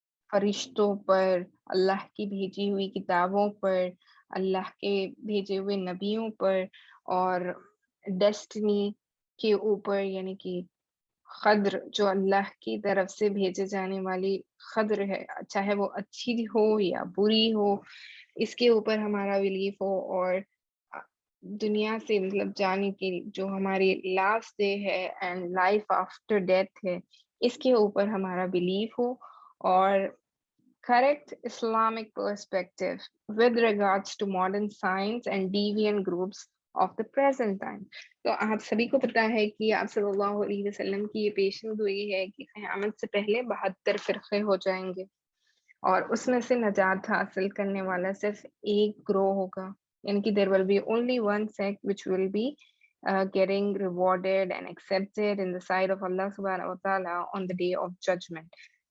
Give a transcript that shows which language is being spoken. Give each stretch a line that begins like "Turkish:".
Urdu: فرشتوں پر، اللہ کی بھیجی ہوئی کتابوں پر، اللہ کے بھیجے ہوئے نبیوں پر، اور ڈیسٹنی کے اوپر، یعنی کہ قدر جو اللہ کی طرف سے بھیجے جانے والی قدر ہے، چاہے وہ اچھی ہو یا بری ہو، اس کے اوپر ہمارا بلیف ہو. اور دنیا سے مطلب جانے کی جو ہماری لاسٹ ڈے ہے اینڈ لائف آفٹر ڈیتھ ہے، اس کے اوپر ہمارا بلیف ہو.
English: اور correct Islamic perspective with regards to modern science and deviant groups of the present time.
Urdu: تو آپ سبھی کو پتا ہے کہ آپ صلی اللہ علیہ وسلم کی یہ پیشن گوئی ہے کہ قیامت سے پہلے 72 فرقے ہو جائیں گے، اور اس میں سے نجات حاصل کرنے والا صرف ایک گروہ ہوگا، یعنی کہ
English: there will be only one sect which will be getting rewarded and accepted in the sight of Allah subhanahu wa ta'ala on the day of judgment.